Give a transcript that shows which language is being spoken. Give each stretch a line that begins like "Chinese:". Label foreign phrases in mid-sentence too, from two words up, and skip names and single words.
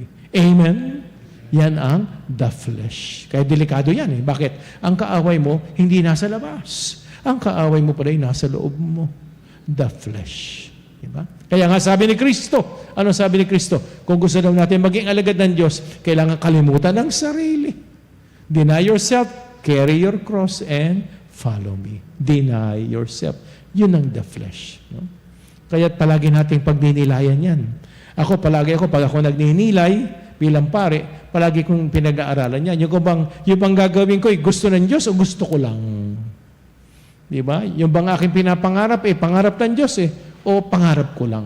Filipino: Amen? Yan ang
English: the flesh.
Filipino: Kaya delikado yan eh. Bakit? Ang kaaway mo, hindi nasa labas. Ang kaaway mo pala ay nasa loob mo.
English: The flesh. Diba?
Filipino: Kaya nga sabi ni Kristo, ano sabi ni Kristo? Kung gusto daw natin maging alagad ng Diyos, kailangan kalimutan ng sarili.
English: Deny yourself, carry your cross, and follow me. Deny yourself.
Filipino: Yun ang
English: the flesh.
Filipino: No? Kaya palagi nating pagdinilayan yan. Pag ako nagninilay bilang pare, palagi kong pinag-aaralan yan. Yung bang gagawin ko, gusto ng Diyos o gusto ko lang? Di ba? Yung bang aking pinapangarap, pangarap ng Diyos o pangarap ko lang?